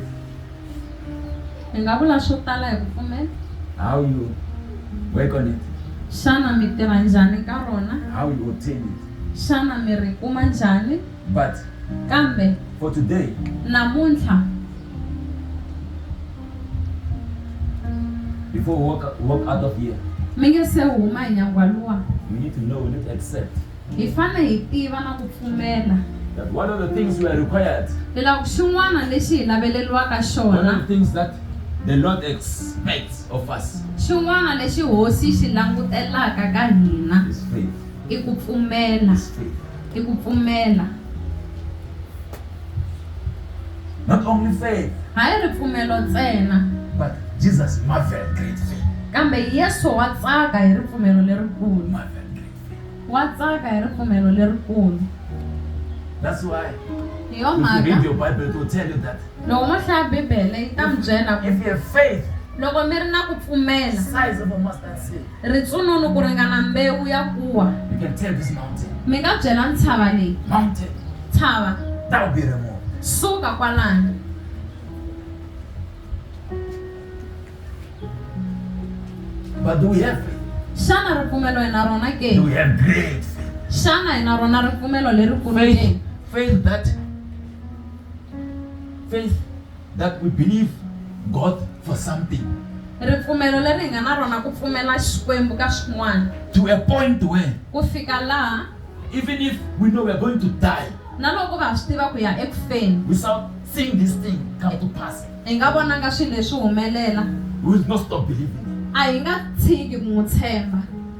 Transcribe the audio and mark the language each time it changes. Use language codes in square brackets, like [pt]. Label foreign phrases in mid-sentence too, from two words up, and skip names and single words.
[ts] Hi nga vula swo tala hi ku pfumela. [en] How you work on it, [ts] Xana mi tirha njhani ka rona? [en] how you obtain it. [ts] Xana mi ri kuma njhani? [en] But [ts] Kambe [en] for today, [ts] namuntlha [en] before we walk out of here, [ts] mi nge se huma hi nyangwa luwa. [en] we need to know, we need to accept [ts] Hi fane hi tiva na ku pfumela. [en] that one of the things we are required, [ts] Hi lava xin'wana lexi hi laveleliwaka [en] one of [ts] xona. [en] the things that the Lord expects of us [ts] Xin'wana lexi hosi xi langutelaka ka hina [en] is faith. [ts] i ku pfumela. [en] Is faith. [ts] I ku pfumela. [en] Not only faith, [ts] Hayi ripfumelo ntsena. [en] but Jesus marveled great faith. [ts] Kambe Yesu wa tsaka hi ripfumelo lerikulu. [en] Marveled great faith. [ts] Wa tsaka hi ripfumelo lerikulu. [en] That's why [ts] Hi yo [en] if you read [ts] mhaka [en] your Bible, it will tell you that [ts] loko mo hlaya Bibele yi ta mi byela [en] if [ts] ku [en] you have faith, [ts] loko mi ri na ku pfumela [en] size of a mustard seed, [ts] ritsununu ku ringana mbewu ya kuwa, [en] you can tell this mountain, [ts] mi nga byela ntshava leyi, [en] mountain, [ts] tshava [en] that will be removed. [ts] suka kwalani. [en] But do we have faith? [ts] Xana ripfumelo hi na rona [en] Do [ts] ke? [en] we have great faith? [ts] Xana hi na rona ripfumelo lerikulu [en] Faith, [ts] ke? [en] faith that we believe God for something, [ts] Ripfumelo leri hi nga na rona ku pfumela Xikwembu ka swin'wana [en] to a point where [ts] ku fika laha [en] even if we know we are going to die [ts] na loko va swi tiva ku ya ekufeni [en] without seeing this thing come to pass, [ts] hi nga vonanga swilo leswi humelela, [en] we will not stop believing. [ts] a hi nga tshiki ku n'wi tshemba.